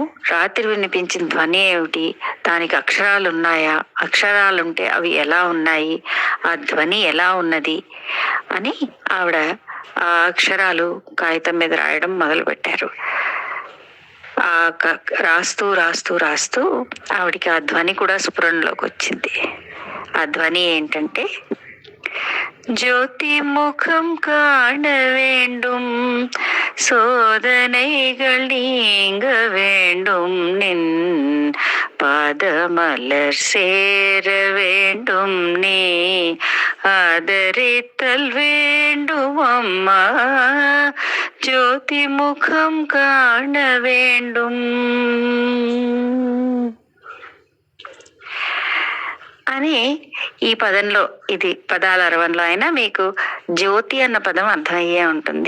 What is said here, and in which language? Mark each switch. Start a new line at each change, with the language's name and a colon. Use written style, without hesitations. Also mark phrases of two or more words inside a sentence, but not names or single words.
Telugu: రాత్రి వినిపించిన ధ్వని ఏమిటి, దానికి అక్షరాలు ఉన్నాయా, అక్షరాలుంటే అవి ఎలా ఉన్నాయి, ఆ ధ్వని ఎలా ఉన్నది అని ఆవిడ ఆ అక్షరాలు కాగితం మీద రాయడం మొదలుపెట్టారు. రాస్తూ రాస్తూ రాస్తూ ఆవిడికి ఆ ధ్వని కూడా స్ఫురణలోకి వచ్చింది. ఆ ధ్వని ఏంటంటే,
Tamil: ஜோதி முகம் காண வேண்டும், சோதனைகள் நீங்க வேண்டும், நின் பாதமலர் சேர வேண்டும், நீ ஆதரித்தல் வேண்டும் அம்மா, ஜோதி முகம் காண வேண்டும்
Telugu: అని ఈ పదంలో, ఇది పదాల అరవంలో అయినా మీకు జ్యోతి అన్న పదం అర్థమయ్యే ఉంటుంది.